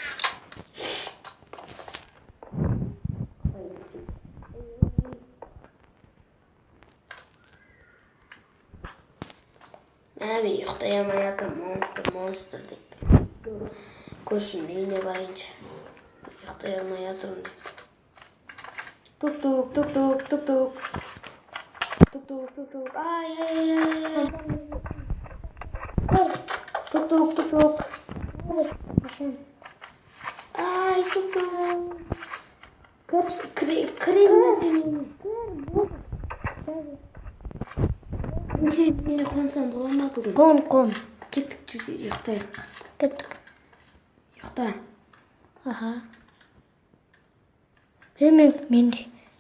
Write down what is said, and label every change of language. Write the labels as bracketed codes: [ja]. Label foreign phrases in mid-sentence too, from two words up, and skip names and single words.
[kk] Мен ұйықтамай жатырмын, монстр деп. Көршінің үйіне барайыншы. Ұйықтай жатырмын деп. Тук-тук, тук-тук, тук-тук. Тук-тук, тук-тук. Ай. Тук-тук, тук-тук. Ай, тук-тук. Крем. Мені қонсам бола ма бүгін? Қон. Кеттік жүзі, ұйықтайық. Кеттік. Ұйықта. Аха. Мен де.